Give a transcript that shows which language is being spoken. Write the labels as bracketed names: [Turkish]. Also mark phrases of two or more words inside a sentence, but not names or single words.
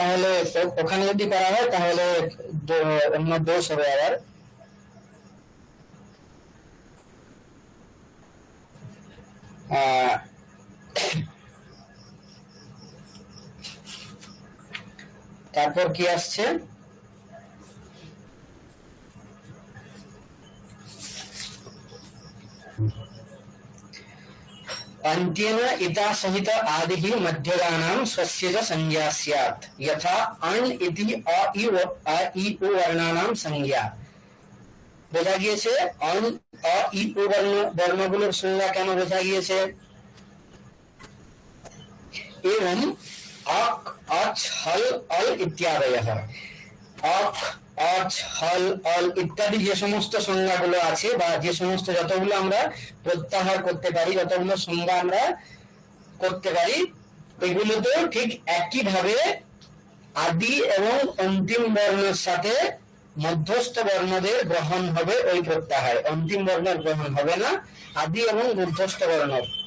[Bangla] তাহলে ওখানে যদি করা হয় তাহলে অন্য দোষ হবে আবার। তারপর কি আসছে? [Sanskrit] अन्त्येन इता सहित आदिः मध्यगानां स्वस्य च संज्ञा स्यात् यथा अण् इति अ इ उ वर्णानां संज्ञा। [Bangla] বোঝা গিয়েছে? অন অ ই উ বর্ণগুলোর সংজ্ঞা কেন বোঝা গিয়েছে? এবং অক অচ হল অল ইত্যাদয়ঃ, অক অচ হল অল ইত্যাদি যে সমস্ত সংজ্ঞাগুলো আছে বা যে সমস্ত যতগুলো আমরা প্রত্যাহার করতে পারি, যতগুলো সংজ্ঞা আমরা করতে পারি, এগুলোতেও ঠিক একই ভাবে আদি এবং অন্তিম বর্ণের সাথে মধ্যস্থ বর্ণদের গ্রহণ হবে ওই প্রত্যাহারে, অন্তিম বর্ণের গ্রহণ হবে না, আদি এবং মধ্যস্থ বর্ণের।